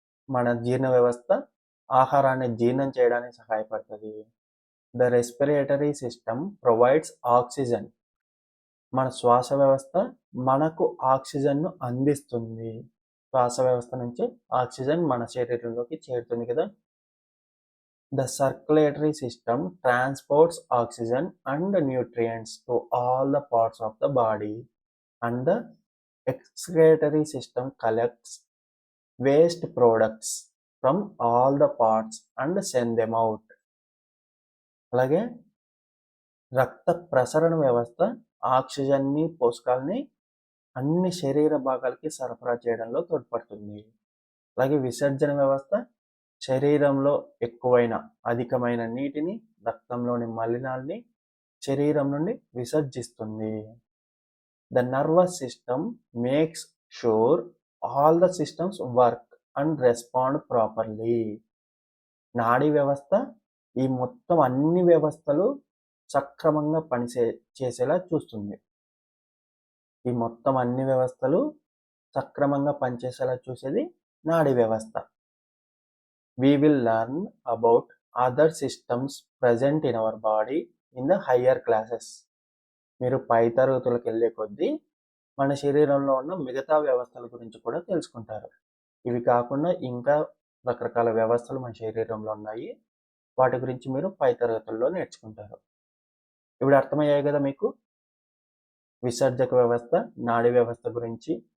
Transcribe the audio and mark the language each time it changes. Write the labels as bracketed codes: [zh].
[te] మన జీర్ణ వ్యవస్థ ఆహారాన్ని జీర్ణం చేయడానికి సహాయపడుతుంది. [en] The respiratory system provides oxygen. [te] మన శ్వాస వ్యవస్థ మనకు ఆక్సిజన్ను అందిస్తుంది. శ్వాస వ్యవస్థ నుంచి ఆక్సిజన్ మన శరీరంలోకి చేరుతుంది కదా. [en] The circulatory system transports oxygen and nutrients to all the parts of the body, and the excretory system collects waste products from all the parts and send them out. [te] అలాగే రక్త ప్రసరణ వ్యవస్థ ఆక్సిజన్ని, పోషకాలని అన్ని శరీర భాగాలకి సరఫరా చేయడంలో తోడ్పడుతుంది. అలాగే విసర్జన వ్యవస్థ శరీరంలో ఎక్కువైన, అధికమైన నీటిని, రక్తంలోని మలినాల్ని శరీరం నుండి విసర్జిస్తుంది. [en] The nervous system makes sure all the systems work and respond properly. [te] నాడీ వ్యవస్థ ఈ మొత్తం అన్ని వ్యవస్థలు సక్రమంగా చేసేలా చూస్తుంది. ఈ మొత్తం అన్ని వ్యవస్థలు సక్రమంగా పనిచేసేలా చూసేది నాడీ వ్యవస్థ. [en] We will learn about other systems present in our body in the higher classes. [te] మీరు పై తరగతులకు వెళ్ళే కొద్దీ మన శరీరంలో ఉన్న మిగతా వ్యవస్థల గురించి కూడా తెలుసుకుంటారు. ఇవి కాకుండా ఇంకా రకరకాల వ్యవస్థలు మన శరీరంలో ఉన్నాయి. వాటి గురించి మీరు పై తరగతుల్లో నేర్చుకుంటారు. ఇప్పుడు అర్థమయ్యాయి కదా మీకు విసర్జక వ్యవస్థ, నాడీ వ్యవస్థ గురించి.